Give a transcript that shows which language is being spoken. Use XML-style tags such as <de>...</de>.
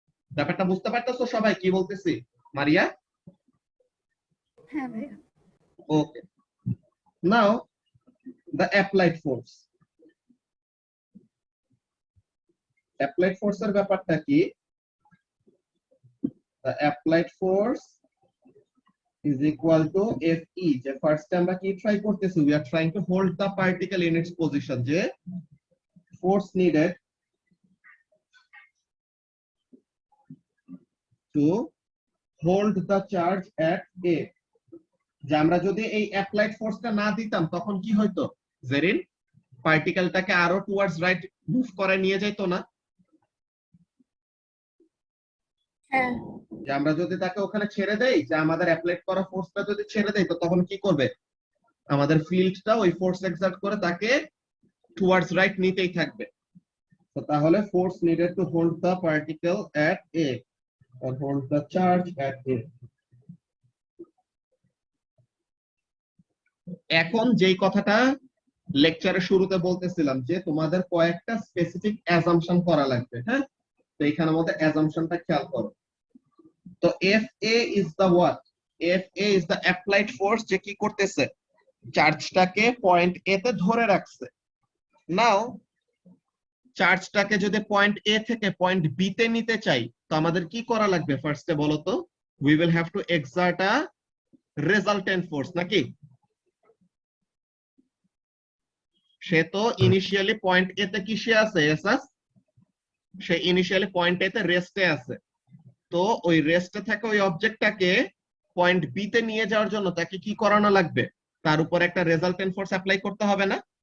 <bn>ব্যাপারটা বুঝতে পারতেছো সবাই কি বলতেছি মারিয়া? হ্যাঁ ভাইয়া।</bn> <en>Okay, Now the applied force.</en> <bn>Applied force এর ব্যাপারটা কি?</bn> <en>The applied force is equal to Fe.</en> <bn>যে ফার্স্টে আমরা কি ট্রাই করতেছি,</bn> <en>we are trying to hold the particle in its position. যে force needed to hold the charge at A.</en> <bn>যে আমরা যদি এই অ্যাপ্লাইড ফোর্সটা না দিতাম তখন কি হইতো, জেরিন পার্টিকেলটাকে আরো টুয়ার্ডস রাইট মুভ করে নিয়ে যাইতো না? হ্যাঁ, যে আমরা যদি তাকে ওখানে ছেড়ে দেই, যে আমাদের অ্যাপ্লাইড করা ফোর্সটা যদি ছেড়ে দেই, তো তখন কি করবে, আমাদের ফিল্ডটা ওই ফোর্স এক্সার্ট করে তাকে টুয়ার্ডস রাইট নিতেই থাকবে। তো তাহলে</bn> <en>Force needed to hold the particle at A or hold the charge at A.</en> <bn>এখন যেই কথাটা লেকচারের শুরুতে বলতেছিলাম যে তোমাদের কয়েকটা স্পেসিফিক অ্যাজাম্পশন করা লাগবে, হ্যাঁ? তো এখানের মধ্যে অ্যাজাম্পশনটা খেয়াল করো। তো FA</bn> <en>is the what?</en> <bn>FA</bn> <en>is the applied force,</en> <bn>যে কি করতেছে, চার্জটাকে পয়েন্ট A তে ধরে রাখছে। নাও চার্জটাকে যদি পয়েন্ট A থেকে পয়েন্ট B তে নিতে চাই, তো আমাদের কি করা লাগবে ফার্স্টে বলো তো?</bn> <en>We will have to exert a resultant force,</en> <bn>নাকি? সে তো ইনিশিয়ালি পয়েন্ট এ তে কিসে আছে, এসএস, সে ইনিশিয়ালি পয়েন্ট এ তে রেস্টে আছে। তো ওই রেস্টে থাকা ওই অবজেক্টটাকে পয়েন্ট বি তে নিয়ে যাওয়ার জন্য তাকে কি করানো লাগবে, তার উপর একটা রেজাল্টেন্ট ফোর্স অ্যাপ্লাই করতে হবে না?</bn>